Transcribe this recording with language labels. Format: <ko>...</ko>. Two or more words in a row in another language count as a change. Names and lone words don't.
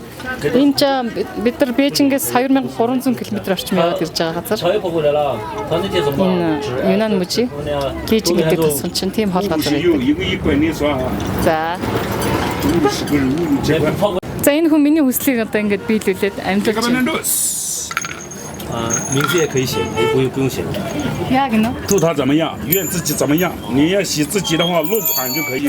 <mn>Энэ ч бид нар Бээжингээс 2300 км орчим яваад ирж байгаа газар. Энэ Юнан мужи Бээжин гэдэг тусган чинь тийм хол газар байдаг. За энэ хүн миний хүслийг одоо ингэж биелүүлээд амьдлуулж байна.</mn> <zh>名字也可以写，不用写。</zh> <mn>Яг нь.</mn> <zh>祝他怎么样，愿自己怎么样。你要写自己的话，落款就可以。</zh>